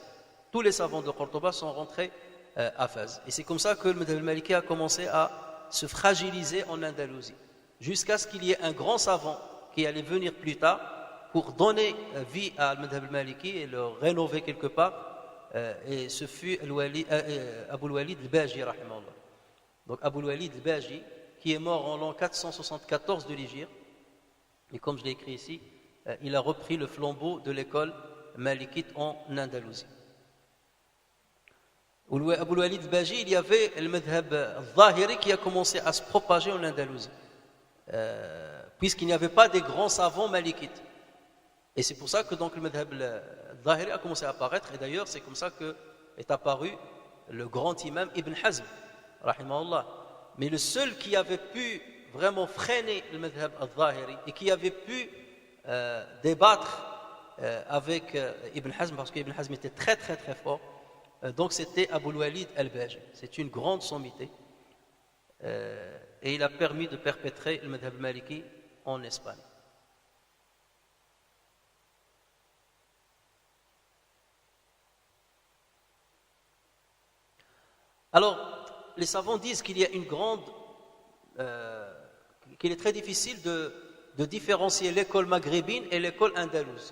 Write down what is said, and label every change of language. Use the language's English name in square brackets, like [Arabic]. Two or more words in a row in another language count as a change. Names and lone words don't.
[French] Tous les savants de Cordoba sont rentrés à Fès. Et c'est comme ça que le [Arabic] مذهب المالكي [French] a commencé à se fragiliser en Andalousie, jusqu'à ce qu'il y ait un grand savant qui allait venir plus tard pour donner vie à [Arabic] المذهب المالكي [French] et le rénover quelque part, et ce fut Abu al-Walid al-Baji, rahimahullah. Donc Abu al-Walid al-Baji, qui est mort en l'an 474 de l'Hégire, et comme je l'ai écrit ici, il a repris le flambeau de l'école malikite en Andalousie. Abu al-Walid al-Baji, il y avait le [Arabic] مذهب الظاهري [French] qui a commencé à se propager en Andalousie, puisqu'il n'y avait pas des grands savants malikites. Et c'est pour ça que donc le [Arabic] مذهب الظاهري [French] a commencé à apparaître, et d'ailleurs c'est comme ça que est apparu le grand imam Ibn Hazm, rahimahullah. Mais le seul qui avait pu vraiment freiner le [Arabic] مذهب الظاهري [French] et qui avait pu débattre avec Ibn Hazm, parce qu'Ibn Hazm était très très très fort, donc c'était Abu al-Walid al-Baji. C'est une grande sommité, et il a permis de perpétrer le [Arabic] مذهب مالكي [French] en Espagne. Alors, les savants disent qu'il y a qu'il est très difficile de différencier l'école maghrébine et l'école andalouse.